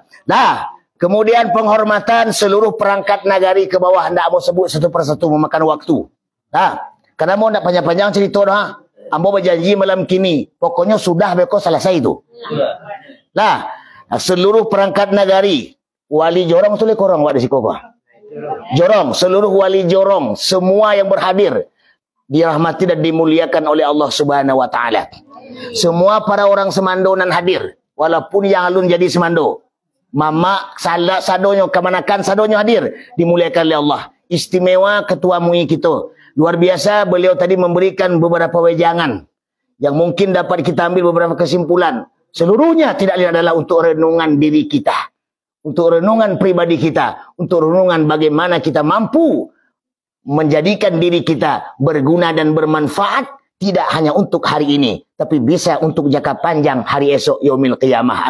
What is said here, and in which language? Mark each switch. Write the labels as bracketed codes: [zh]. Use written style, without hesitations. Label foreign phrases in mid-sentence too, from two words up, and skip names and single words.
[id] Kemudian penghormatan seluruh perangkat nagari ke bawah, hendak mau sebut satu persatu memakan waktu. Karena mau nak panjang-panjang cerita dah. Ambo berjanji malam kini, pokoknya sudah beko selesai itu. [min] Seluruh perangkat nagari, wali Jorong tu lek orang wak di siko apa? Jorong, [id] seluruh wali Jorong, semua yang berhadir dirahmati dan dimuliakan oleh Allah [ar] سبحانه وتعالى. [id] Semua para orang semandonan hadir, walaupun yang alun jadi semando. [min] Mama sadonyo kemanakan sadonyo hadir, dimuliakan oleh Allah. [id] Istimewa ketua MUI kita. Luar biasa, beliau tadi memberikan beberapa wejangan yang mungkin dapat kita ambil beberapa kesimpulan. Seluruhnya tidak lain adalah untuk renungan diri kita, untuk renungan pribadi kita, untuk renungan bagaimana kita mampu menjadikan diri kita berguna dan bermanfaat, tidak hanya untuk hari ini, tapi bisa untuk jangka panjang hari esok [ar] يوم القيامة.